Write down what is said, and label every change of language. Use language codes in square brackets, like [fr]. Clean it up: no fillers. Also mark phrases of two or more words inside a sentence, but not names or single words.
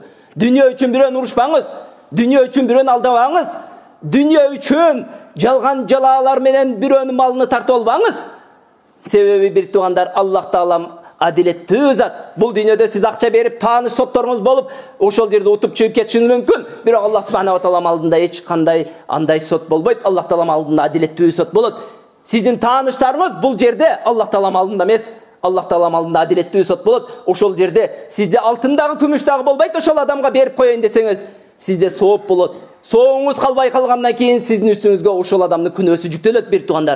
[ky] Дүйнө үчүн бирөөнү урушпаңыз. Дүйнө үчүн бирөөнү алдабаңыз. Дүйнө үчүн жалган жалаалар менен бирөөнүн малын тартып албаңыз. Себеби бир тугандар, Аллах Таалам адилеттүү зат. Бул дүйнөдө сиз акча берип, тааныш сотторуңуз болуп, ошол жерде утуп чыгып кетишиңиз мүмкүн. Бирок Аллах [ar] سبحانه وتعالى [ky] алдында эч кандай андай сот болбойт. Аллах Таала алдында адилеттүү сот болот. Сиздин тааныштарыңыз бул жерде Аллах Таала алдында эмес, Аллах Таала алдында адилеттүү сот болот. Ошол жерде сизде алтын дагы, күмүш дагы болбойт. Ошол адамга берип коеюн десеңиз, Сизде сооп болот. Сооңуз калбай калгандан кийин сиздин үстүңүзгө ошол адамдын күнөөсү жүктөлөт, бир туугандар.